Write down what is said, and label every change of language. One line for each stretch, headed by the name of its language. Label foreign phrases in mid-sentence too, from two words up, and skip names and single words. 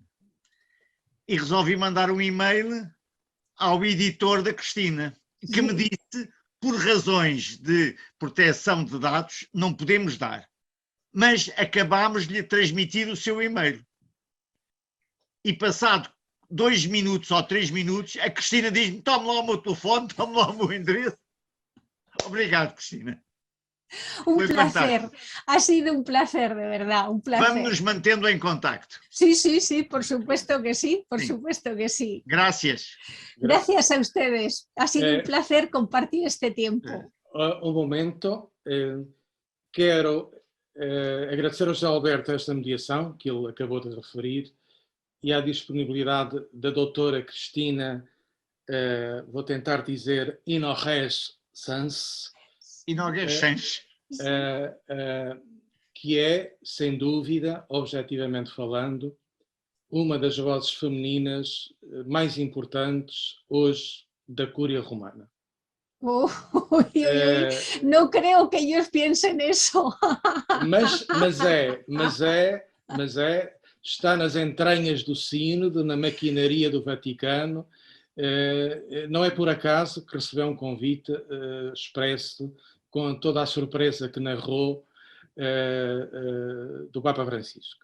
Portuguese: E resolvi mandar um e-mail ao editor da Cristina, que me disse, por razões de proteção de dados, não podemos dar. Mas acabámos de lhe transmitir o seu e-mail. E passado 2 minutos ou 3 minutos, a Cristina diz-me, tome lá o meu telefone, tome lá o meu endereço. Obrigado, Cristina.
Spanish: Un
Portuguese: Foi
Spanish: placer,
Portuguese: fantástico.
Spanish: ha sido un placer, de verdad, un placer.
Portuguese: Vamos nos mantendo em contacto.
Spanish: Sí, por supuesto que sí, por Sí. supuesto que sí. Gracias. Gracias a ustedes, ha sido un placer compartir este tiempo.
Portuguese: Um momento, quero agradecer ao José Alberto esta mediação que ele acabou de referir e à disponibilidade da doutora Cristina, vou tentar dizer Inorres Sans, que é, sem dúvida, objetivamente falando, uma das vozes femininas mais importantes hoje da Cúria Romana.
Spanish: No creo que ellos piensen eso.
Portuguese: Mas está nas entranhas do sínodo, na maquinaria do Vaticano. Não é por acaso que recebeu um convite expresso, com toda a surpresa que narrou, do Papa Francisco.